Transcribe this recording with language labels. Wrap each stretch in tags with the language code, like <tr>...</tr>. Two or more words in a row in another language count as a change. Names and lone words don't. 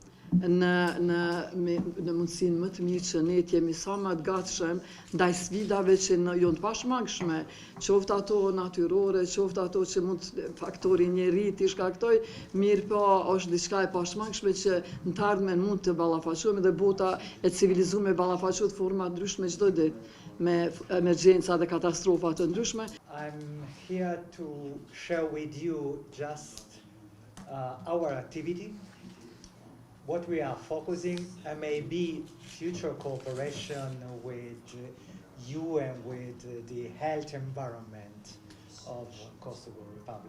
<sq>në mundësinë më të mirë që ne të jemi sa më të gatshëm ndaj sfidave që janë të pashmangshme, qoftë ato natyrore, qoftë ato që mund faktori njeri t'i shkaktoj, mirë po është diçka e pashmangshme që në të ardhmen mund të ballafaqohemi dhe bota e civilizuar ballafaqohet forma ndryshme çdo ditë me emergjenca dhe katastrofa të ndryshme.</sq> <en>I'm here to share with you just our activity, what we are focusing, and maybe future cooperation with you and with the health environment of Kosovo Republic.</en>